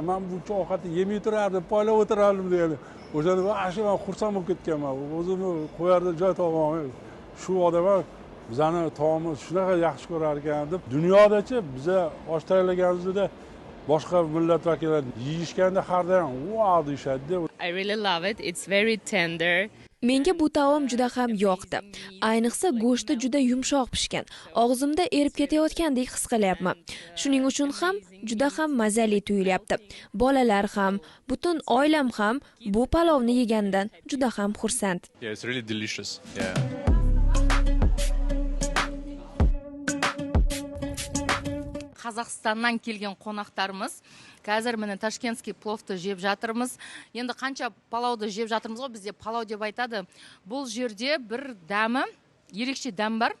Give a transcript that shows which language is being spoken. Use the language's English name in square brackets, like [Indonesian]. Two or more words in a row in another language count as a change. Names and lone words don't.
[Uzbek] Men buncha ovqatni yemay turardim, poylab o'tirardim degan. O'shanda men xursand bo'lib ketganman. O'zimni qo'yarda joy topolmay. Shu odam bizani taomni shunaqa yaxshi ko'rar ekan deb, dunyodachi biza osh tayyorlaganimizda boshqa millat vakillari yeyishganda har doim wow deyishadi. [English] I really love it. It's very tender. [Uzbek] Menga bu taom juda ham yoqdi. Ayniqsa go'shti juda yumshoq pishgan. Og'zimda erib ketayotgandek his qilyapman. Shuning uchun ham juda ham mazali tuyulyapti. Bolalar ham, butun oilam ham bu palovni yegandan juda ham xursand. [English] Yeah, it's really delicious. Yeah. [Kazakh] Қазақстаннан келген қонақтарымыз қазір міне ташкентский пловты жеп жатырмыз. Енді қанша палауды жеп жатырмыз ғой, бізде палау деп айтады. Бұл жерде бір дәмі, ерекше дәм бар.